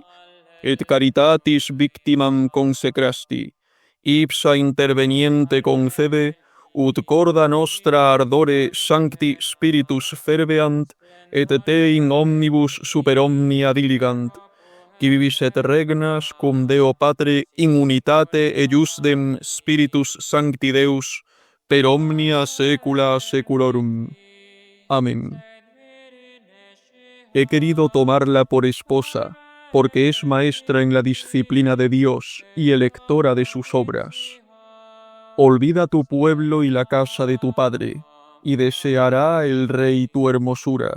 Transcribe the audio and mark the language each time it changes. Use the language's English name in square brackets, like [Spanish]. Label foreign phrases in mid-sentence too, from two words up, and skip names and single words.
[Latin] et caritatis victimam consecrasti, ipsa interveniente concede, ut corda nostra ardore sancti spiritus ferveant, et te in omnibus super omnia diligant, qui vivis et regnas cum Deo Patre in unitate ejusdem Spiritus Sancti Deus, per omnia saecula saeculorum. [Spanish] Amén. He querido tomarla por esposa, porque es maestra en la disciplina de Dios y electora de sus obras. Olvida tu pueblo y la casa de tu padre, y deseará el rey tu hermosura.